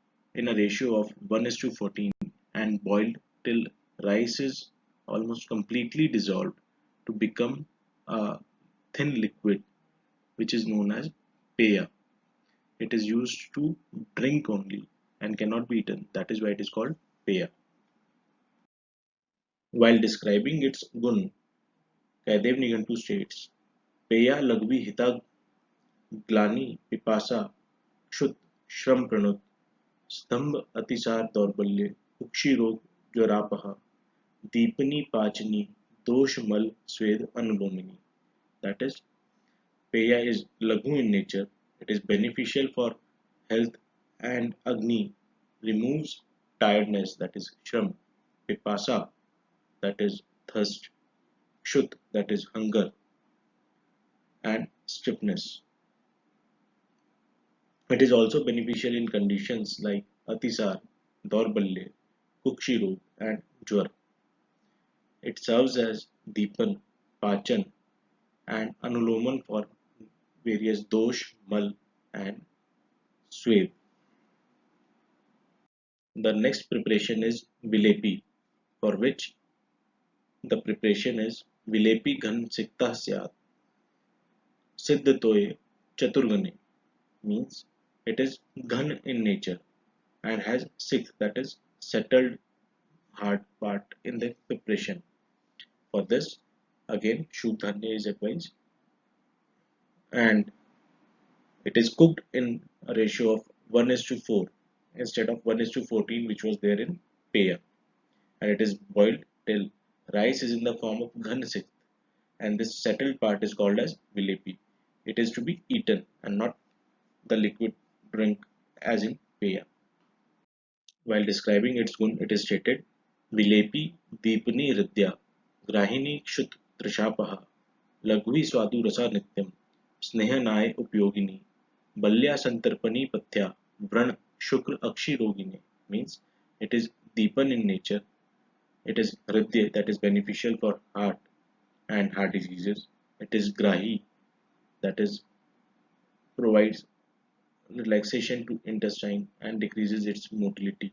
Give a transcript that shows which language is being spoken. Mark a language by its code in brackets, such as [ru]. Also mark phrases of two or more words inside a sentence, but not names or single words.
[en] in a ratio of 1:14 and boiled till rice is almost completely dissolved to become a thin liquid which is known as peya. It is used to drink only and cannot be eaten. That is why it is called peya. While describing its gun, Kaidev Nigantu states, [sa] पेया लघवी हिता ग्लानि पिपासा क्षुत श्रम प्रणुत स्तंभ अतिसार दौर्बल्य कुक्षि रोग ज्वरापह दीपनी पाचनी दोष मल स्वेद अनुलोमिनी. [en] That is, peya is laghu in nature. It is beneficial for health, and agni removes tiredness, that is shram, pipasa, that is thirst, kshut, that is hunger, and stiffness. It is also beneficial in conditions like atisar, daurbalya, [sa] kukshi rog, [en] and jwar. It serves as deepan, pachan, and anuloman for various dosh, mal, and swave. The next preparation is vilepi, for which the preparation is [sa] विलेपी घन सिक्थ स्यात् सिद्ध तोये चतुर्गुणे, [en] means it is ghan in nature and has sikh, that is settled hard part in the preparation. For this, again Shubdhanya is advised, and it is cooked in a ratio of 1:4 instead of 1:14 which was there in Peya, and it is boiled till rice is in the form of [sa] ghan sikh, [en] and this settled part is called as vilepi. It is to be eaten and not the liquid drink as in Peya. While describing its gun, it is stated, [sa] विलेपी दीपनी हृद्या ग्राहिणी क्षुत् तृषापहा लघ्वी स्वादु रसा नित्यं स्नेहने उपयोगिनी बल्या सन्तर्पणी पथ्या व्रण शुक्र अक्षि रोगिणे, [en] means it is Deepan in nature. It is Ridya, that is beneficial for heart and heart diseases. It is Grahi, that is provides relaxation to intestine and decreases its motility.